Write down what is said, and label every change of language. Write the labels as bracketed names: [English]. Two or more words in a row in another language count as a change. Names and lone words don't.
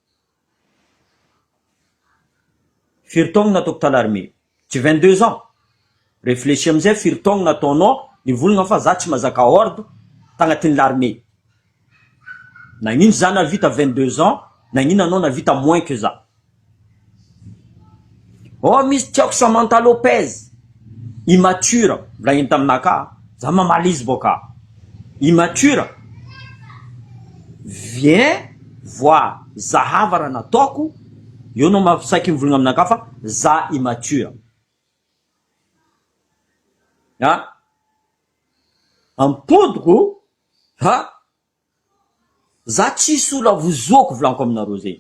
[Malagasy] Firy taogno nataoko talarmé. Tsy 22 ans. Réfléchis amizay firy taogno nataonao nivolagna fa za tsy mazaka ordre tagnatin'ny l'armée. Nagnino za navita 22 ans, nagnino anao navita [French] moins que [Malagasy] za. Oh, misy tiako Samantha Lopez. Immature. Vlagniny taminaka. Za mamaly izy boka. [French] Immature. Viens voir [Malagasy] zahava raha nataoko. Io no mafisaiky mivolagna aminaka fa za immature. Ha? Ampodiko za tsisy olo avozoko volanko aminareo zegny.